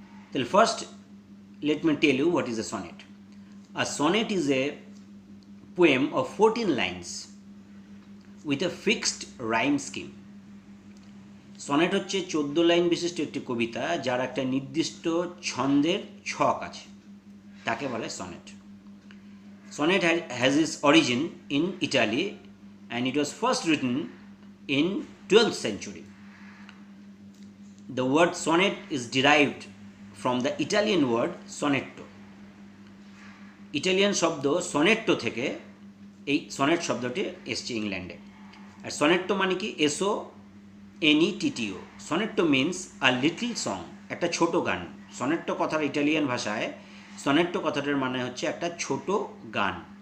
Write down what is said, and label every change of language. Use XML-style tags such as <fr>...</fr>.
<en>তাহলে first let me tell you what is a sonnet. A sonnet is a poem of 14 lines with a fixed rhyme scheme.</en> <bn>Sonnet হচ্ছে 14 line বিশিষ্ট একটি কবিতা যার একটা নির্দিষ্ট ছন্দের ছক আছে, তাকে বলে sonnet.</bn> <en>Sonnet has its origin in Italy and it was first written in 12th century. The word sonnet is derived from the Italian word sonetto.</en> <bn>Italian শব্দ সনেট্টো থেকে এই সনেট শব্দটি এসছে ইংল্যান্ডে. আর সনেট্টো মানে কি?</bn> <en>SONETTO. Sonetto means a little song,</en> <bn>একটা ছোট গান. সনেট্টো কথার ইটালিয়ান ভাষায় সনেট্টো কথাটার মানে হচ্ছে একটা ছোট গান.</bn>